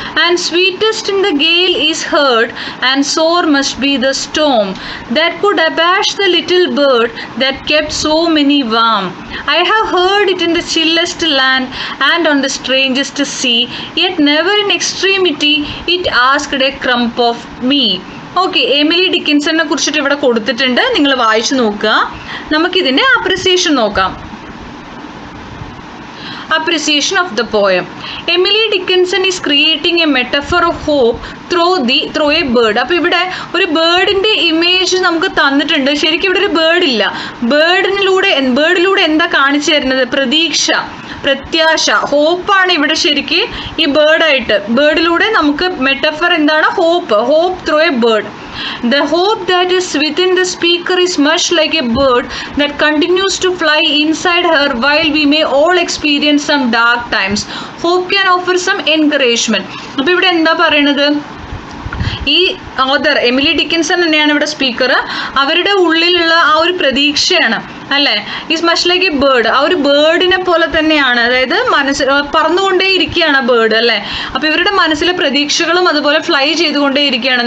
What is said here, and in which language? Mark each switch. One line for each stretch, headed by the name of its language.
English: And sweetest in the gale is heard, and sore must be the storm that could abash the little bird that kept so many warm. I have heard it in the chillest land and on the strangest sea, yet never in extremity it asked a crumb of me.
Malayalam: Okay, Emily ഡിക്കിൻസണിനെ കുറിച്ചിട്ട് ഇവിടെ കൊടുത്തിട്ടുണ്ട്. നിങ്ങൾ വായിച്ചു നോക്കുക. നമുക്കിതിൻ്റെ appreciation നോക്കാം.
English: Appreciation of the poem. Emily Dickinson is creating a metaphor of hope through a bird.
Malayalam: അപ്പോൾ ഇവിടെ ഒരു ബേർഡിൻ്റെ ഇമേജ് നമുക്ക് തന്നിട്ടുണ്ട്. ശരിക്കും ഇവിടെ ഒരു ബേർഡ് ഇല്ല. ബേർഡിലൂടെ എന്താ കാണിച്ചു തരുന്നത്? പ്രത്യാശ, ഹോപ്പാണ് ഇവിടെ ശരിക്ക് ഈ ബേർഡിലൂടെ നമുക്ക് മെറ്റഫർ എന്താണ്?
English: Hope through a bird. The hope that is within the speaker is much like a bird that continues to fly inside her while we may all experience some dark times. Hope can offer some encouragement.
Malayalam: അപ്പോൾ ഇവിടെ എന്താ പറയണത്? ഈ author Emily Dickinson തന്നെയാണ് ഇവിടെ speaker. അവരുടെ ഉള്ളിലുള്ള ആ ഒരു പ്രതീക്ഷയാണ് അല്ലേ,
English: Is much like a bird.
Malayalam: ആ ഒരു ബേർഡിനെ പോലെ തന്നെയാണ്, അതായത് പറന്നുകൊണ്ടേ ഇരിക്കുകയാണ് ബേർഡ് അല്ലേ. അപ്പോൾ ഇവരുടെ മനസ്സിലെ പ്രതീക്ഷകളും അതുപോലെ ഫ്ലൈ ചെയ്തുകൊണ്ടേ ഇരിക്കുകയാണ്.